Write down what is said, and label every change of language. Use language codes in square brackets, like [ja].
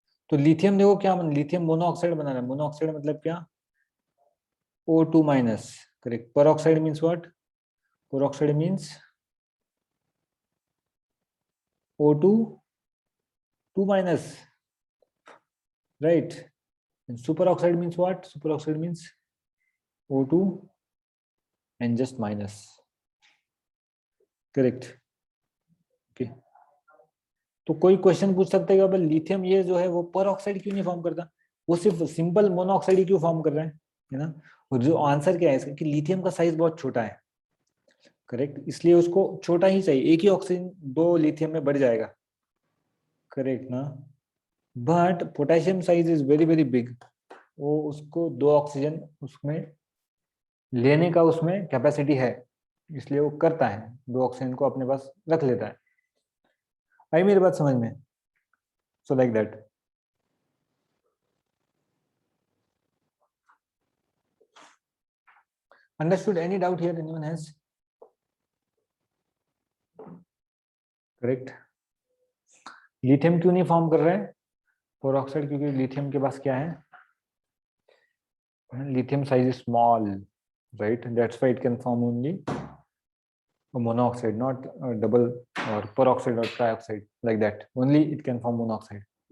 [hi] तो लिथियम देखो क्या बना, लिथियम मोनोऑक्साइड बना रहा है। मोनोऑक्साइड मतलब क्या, O2-, correct. [en] Peroxide means what, peroxide means O2 2-, right. And superoxide means what, superoxide means O2 and just minus, correct, okay. [hi] तो कोई क्वेश्चन पूछ सकते हैं कि लिथियम ये जो है वो पेरोक्साइड क्यों नहीं फॉर्म करता, वो सिर्फ सिंपल मोनोऑक्साइड ही क्यों फॉर्म कर रहा है ना। और जो आंसर क्या है इसका, कि लिथियम का साइज बहुत छोटा है, करेक्ट, इसलिए उसको छोटा ही चाहिए, एक ही ऑक्सीजन दो लिथियम में बढ़ जाएगा, करेक्ट ना। [en] but potassium size is very very big, [hi] वो उसको दो ऑक्सीजन उसमें लेने का उसमें कैपेसिटी है, इसलिए वो करता है, दो ऑक्सीजन को अपने पास रख लेता है। आई मेरी बात समझ में, [en] So like that. Understood, any doubt here, anyone has. [hi] Correct. Lithium क्यों नहीं फॉर्म कर रहे हैं फोर ऑक्साइड? क्योंकि लिथियम के पास क्या है, [en] lithium size is small, right? That's why it can form only a monoxide, not a double or peroxide or trioxide like that. Only it can form monoxide.